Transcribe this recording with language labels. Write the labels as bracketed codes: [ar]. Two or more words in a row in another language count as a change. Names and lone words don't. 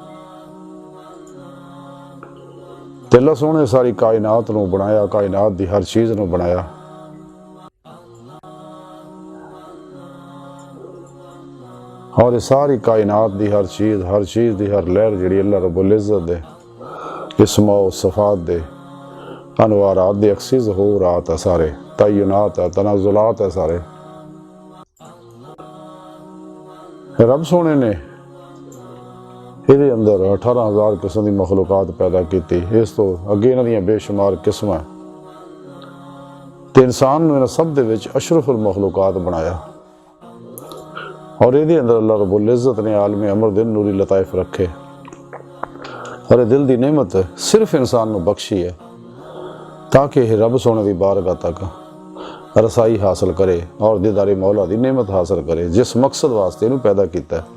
[pa] تے اللہ سوہنے ساری کائنات نوں بنایا، کائنات دی ہر چیز نوں بنایا. اور ساری کائنات دی ہر چیز دی ہر لہر جیہڑی اللہ [ar] رب العزة [pa] دے اسماء و صفات دے انوارات دے عکسی ظہورات ہے، سارے تعینات ہے، تنزلات ہے سارے. رب سوہنے نے ایہدے اندر 18,000 قسم دی مخلوقات پیدا کیتی. اس تو اگے انہاں دیاں بے شمار قسماں تے انسان نوں انہاں سب دے وچ اشرف المخلوقات بنایا. [ur] اور یہ اندر اللہ [ar] رب العزة [ur] نے عالم امر دن نوری لطائف رکھے اور یہ دل کی نعمت صرف انسان کو بخشی ہے تاکہ یہ رب سوہنے کی بارگاہ تک رسائی حاصل کرے اور دیداری مولا کی نعمت حاصل کرے، جس مقصد واسطے انہوں پیدا کیا.